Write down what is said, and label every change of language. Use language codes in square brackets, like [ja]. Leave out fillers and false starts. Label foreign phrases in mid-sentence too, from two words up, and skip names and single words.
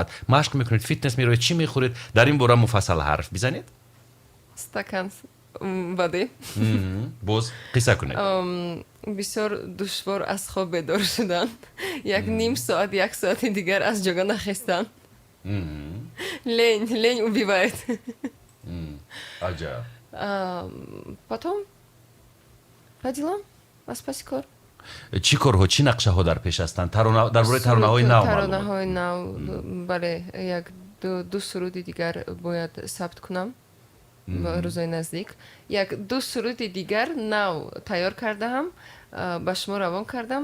[tg] машқ мекунед, фитнес меравед, чӣ мехӯред? дар ин бора муфассал ҳарф бизанед. [ru] стакан воды. [tg] боз қисса кунед. бисёр душвор аз хоб бедор шудан. як ним соат, як соати дигар аз ҷога нахестан. [ru] лень убивает. [tg] аҷаб. [ru] потом по делам, [tg] аспаси кор. чӣ корҳо, чӣ нақшаҳо дар пеш ҳастанд? дар бораи таронаҳои нав таронаҳои нав, бале, як ду суруди дигар бояд сабт кунам рӯзои наздик. як ду суруди дигар нав тайёр кардаам, ба шумо равон кардам.